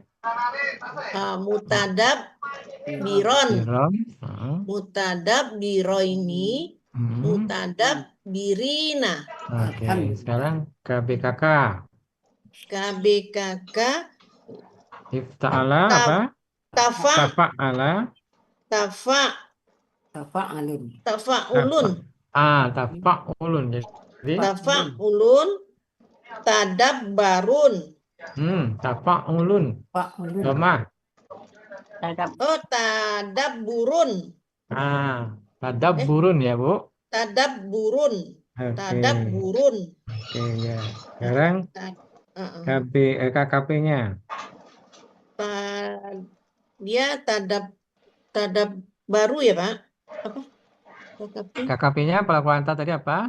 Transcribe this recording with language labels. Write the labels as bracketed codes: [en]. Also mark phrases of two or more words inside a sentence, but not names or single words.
[ar] متدبرون. متدبرين. متدبرين. [id] Oke, Alhamdulillah. sekarang KBKK. KBKK Ifta'ala ta- apa? tafa Tafa'ala. tafa Tafa'alun. tafa'ulun Tafa'ulun. Jadi, tafa'ulun tadabbarun. tafa'ulun. Tafa'ulun. Domah. Oh, tadabburun. Tadabburun ya, Bu. Tadabburun. Oke. Tadabburun. Oke, ya. Sekarang KKP-nya. Dia tadab baru ya, Pak? Apa? KKP. KKP-nya pelaku anta tadi apa?